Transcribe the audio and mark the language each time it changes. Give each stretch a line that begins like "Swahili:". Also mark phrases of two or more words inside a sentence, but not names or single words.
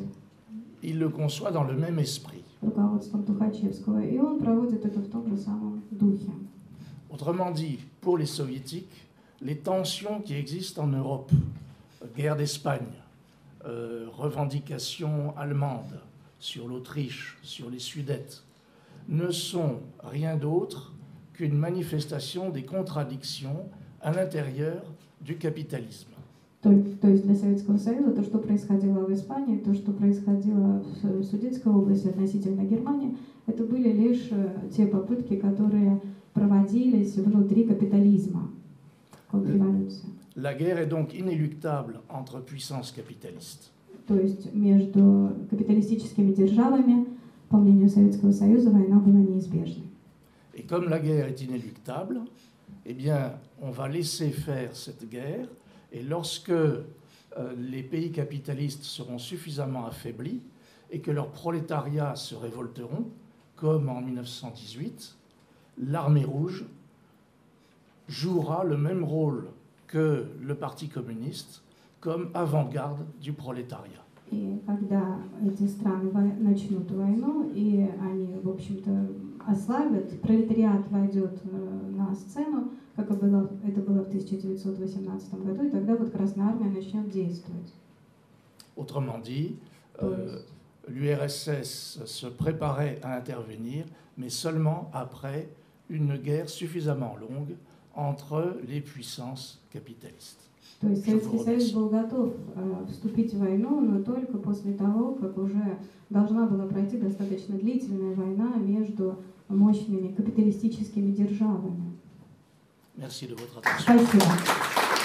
French: Il le conçoit dans le même esprit.
Russian: руководством Тухачевского, и он проводит это в том же самом духе.
French: Autrement dit, pour les soviétiques, les tensions qui existent en Europe, guerre d'Espagne, revendications allemandes sur l'Autriche, sur les Sudètes, ne sont rien d'autre qu'une manifestation des contradictions à l'intérieur du capitalisme.
Russian: То есть для Советского Союза то, что происходило в Испании, то, что происходило в Судетской области относительно Германии, это были лишь те попытки, которые проводились внутри капитализма, контрреволюции.
French: La guerre est donc inéluctable entre puissances capitalistes.
Russian: То есть между капиталистическими державами, по мнению Советского Союза, война была неизбежной.
French: Et comme la guerre est inéluctable, eh bien, on va laisser faire cette guerre. Et lorsque les pays capitalistes seront suffisamment affaiblis et que leurs prolétariats se révolteront, comme en 1918, l'armée rouge jouera le même rôle que le Parti communiste comme avant-garde du prolétariat.
Russian: И когда эти страны начнут войну, и они, в общем-то, ослабят, пролетариат войдет на сцену, как это было в 1918 году, и тогда вот Красная Армия начнет действовать.
French: Autrement dit, l'URSS se préparait à intervenir, mais seulement après une guerre suffisamment longue entre les puissances capitalistes.
Russian: То есть Советский Союз был готов вступить в войну, но только после того, как уже должна была пройти достаточно длительная война между мощными капиталистическими державами.
French: Merci de votre attention.
Russian: Спасибо.